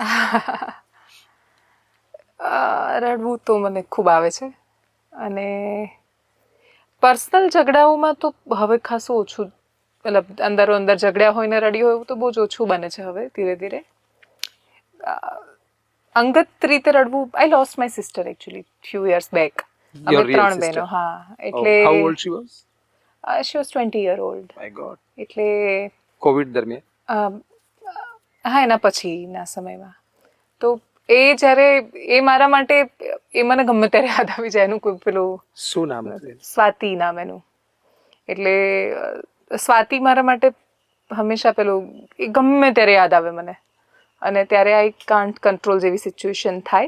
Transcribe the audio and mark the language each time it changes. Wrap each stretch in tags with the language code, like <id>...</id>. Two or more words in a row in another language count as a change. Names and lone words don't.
<gu>રડવું તો મને ખૂબ આવે છે, અને પર્સનલ ઝઘડાઓમાં તો હવે ખાસું ઓછું, મતલબ અંદરો અંદર ઝઘડ્યા હોય ને રડ્યું હોય એવું તો બહુ જ ઓછું બને છે હવે ધીરે ધીરે. અંગત રીતે રડવું,</gu> <en>I lost my sister actually few years back.</en> <gu>અમે 3 બહેનો. હા, એટલે</gu> <en>how old she was? She was 20 year old. My God.</en> <gu>એટલે કોવિડ દરમિયાન? હા, એના પછીના સમયમાં. તો એ જ્યારે એ મારા માટે, એ મને ગમે ત્યારે યાદ આવી જાય. એનું કોઈ પેલું શું નામ હતું? સ્વાતિ નામ એનું. એટલે સ્વાતિ મારા માટે હંમેશા પેલું, એ ગમે ત્યારે યાદ આવે મને, અને ત્યારે</gu> <en>I can't control</en> <gu>જેવી સિચ્યુએશન થાય.</gu>